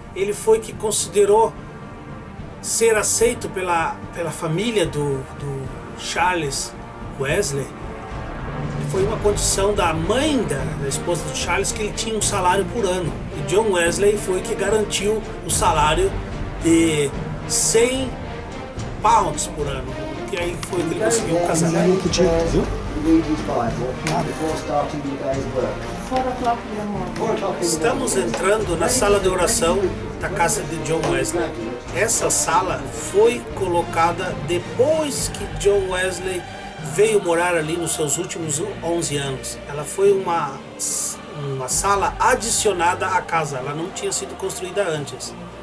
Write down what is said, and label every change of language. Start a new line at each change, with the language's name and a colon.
Portuguese: Ele foi que considerou ser aceito pela família do Charles Wesley. Foi uma condição da mãe da esposa do Charles, que ele tinha um salário por ano. E John Wesley foi que garantiu o salário de 100 pounds por ano, que aí foi que ele conseguiu casar. Viu?
English: read his Bible before starting the day's work. 4 o'clock in the morning. 4 o'clock in the
Portuguese: Estamos
English: morning.
Portuguese: entrando na sala de oração da casa de John Wesley. Essa sala foi colocada depois que John Wesley veio morar ali nos seus últimos 11 anos. Ela foi uma sala adicionada à casa, ela não tinha sido construída antes.